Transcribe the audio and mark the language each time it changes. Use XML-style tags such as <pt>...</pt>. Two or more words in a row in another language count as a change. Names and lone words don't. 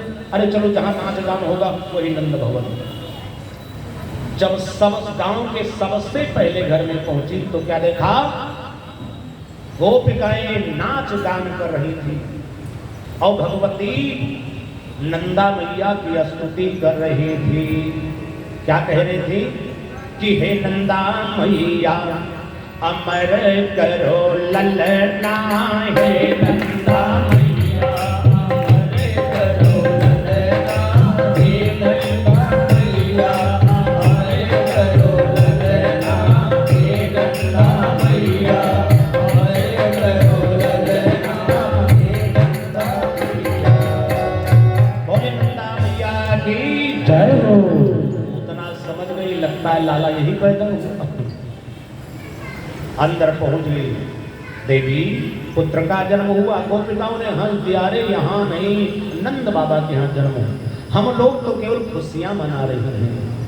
<hi>अरे चलो जहां नाच गान होगा वही नंद भवन। जब सब गांव के सबसे पहले घर में पहुंची तो क्या देखा? गोपिकाएं नाच गान कर रही थी और भगवती नंदा मैया की स्तुति कर रही थी। क्या कह रही थी कि हे नंदा मैया अमर करो ललना, हे नंदा मैया अमर करो ललना, हे नंदा मैया अमर करो ललना, हे नंदा मैया अमर करो ललना, हे नंदा मैया। बोले नंदा मैया की जय हो। उतना समझ गई, लगता है लाला यही पैदा हुआ। अंदर पहुंच गई। देवी पुत्र का जन्म हुआ। गोपिकाओं ने हंस दिया, अरे यहाँ नहीं, नंद बाबा के यहाँ जन्म हुआ। हम लोग तो केवल खुशियां मना रहे हैं।</hi>